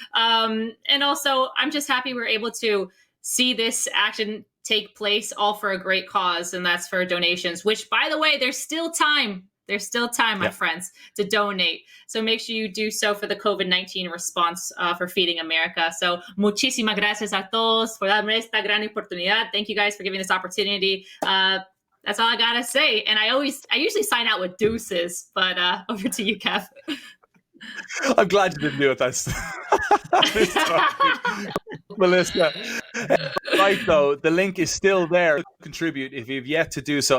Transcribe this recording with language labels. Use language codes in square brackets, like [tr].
[en] And also, I'm just happy we're able to see this action take place, all for a great cause, and that's for donations, which, by the way, there's still time, my friends, to donate. So make sure you do so for the COVID-19 response for Feeding America. [es] So muchísimas gracias a todos por darme esta gran oportunidad. [en] Thank you guys for giving this opportunity. That's all I gotta say. And I usually sign out with deuces, but over to you, Kev. I'm glad you didn't do it this time. Melissa. Right, though, the link is still there. Contribute if you've yet to do so.